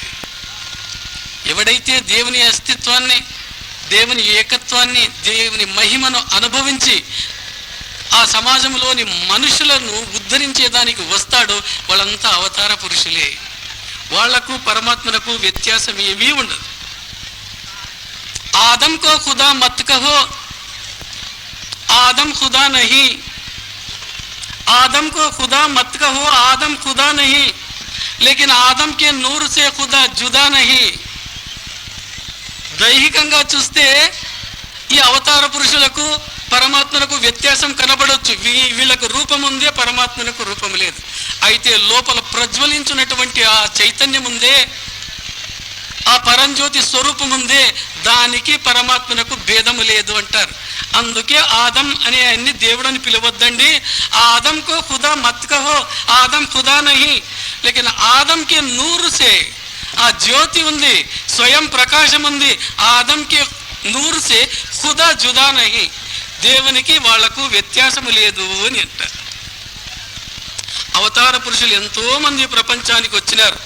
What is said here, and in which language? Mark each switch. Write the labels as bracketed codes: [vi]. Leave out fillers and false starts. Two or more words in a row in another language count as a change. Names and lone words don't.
[te] ఎవడైతే దేవుని అస్తిత్వాన్ని, దేవుని ఏకత్వాన్ని, దేవుని మహిమను అనుభవించి ఆ సమాజంలోని మనుషులను ఉద్ధరించేదానికి వస్తాడో వాళ్ళంతా అవతార పురుషులే. వాళ్లకు పరమాత్మకు వ్యత్యాసం ఏమీ ఉండదు. [hi] आदम को खुदा मत कहो, आदम खुदा नहीं, आदम को खुदा मत कहो, आदम खुदा नहीं, लेकिन आदम के नूर से खुदा जुदा नहीं. [te] దైహికంగా చూస్తే ఈ అవతార పురుషులకు పరమాత్మకు వ్యత్యాసం కనబడవచ్చు. వీళ్ళకు రూపం ఉందే, పరమాత్మకు రూపం లేదు. అయితే లోపల ప్రజ్వలించినటువంటి ఆ చైతన్యం ఉందే, ఆ పరంజ్యోతి స్వరూపం ఉందే, దానికి పరమాత్మకు భేదము లేదు అంటారు. అందుకే ఆదం అనే ఆయన్ని దేవుడు అని పిలవద్దండి. [hi] आदम को खुदा मत कहो, आदम खुदा नहीं, लेकिन आदम के नूर से, [te] ఆ జ్యోతి ఉంది, స్వయం ప్రకాశం ఉంది, [hi] आदम के नूर से खुदा जुदा नहीं, [te] దేవునికి వాళ్లకు వ్యత్యాసము లేదు అని అంటారు. అవతార పురుషులు ఎంతో మంది ప్రపంచానికి వచ్చినారు.